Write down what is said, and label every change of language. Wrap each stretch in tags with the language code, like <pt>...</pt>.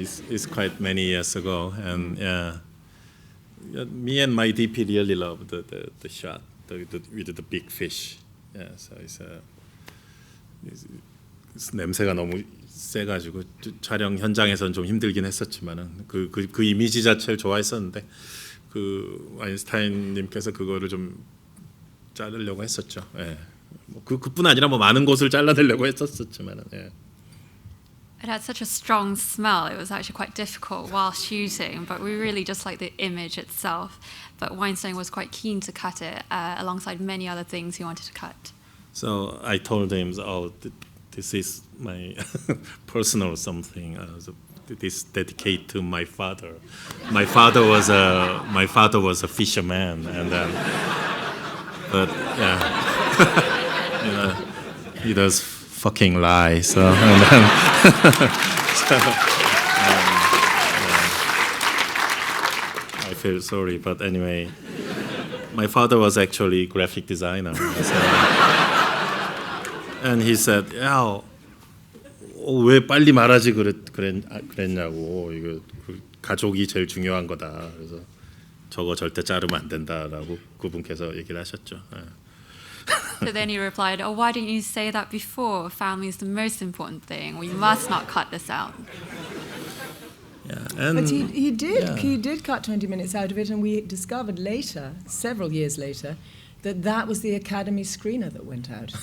<en>It's quite many years ago, and me and my DP really loved the shot with the big fish. Yeah, so it's</en> <ko>냄새가 너무 세가지고 촬영 현장에서는 좀 힘들긴 했었지만은 그 이미지 자체를 좋아했었는데 그 와인스타인님께서 그거를 좀 자르려고 했었죠. 예. 그뿐 아니라 뭐 많은 곳을 잘라내려고 했었지만은. 예.</ko> <en>It had such a strong smell. It was actually quite difficult while shooting, but we really just liked the image itself. But Weinstein was quite keen to cut it alongside many other things he wanted to cut. So I told him, this is my personal something. This dedicated to my father. My father was a fisherman, and but yeah, he does fucking lie. So I feel sorry, but anyway, my father was actually a graphic designer. So, and he said,</en> <ko>"야, 왜 빨리 말하지 그랬냐고. 이거 가족이 제일 중요한 거다. 그래서 저거 절대 자르면 안 된다라고 그분께서 얘기를 하셨죠."</ko> <en>So then he replied, "Oh, why didn't you say that before? Family is the most important thing. We must not cut this out." Yeah, and but he did cut 20 minutes out of it, and we discovered later, several years later, that was the Academy screener that went out.</en>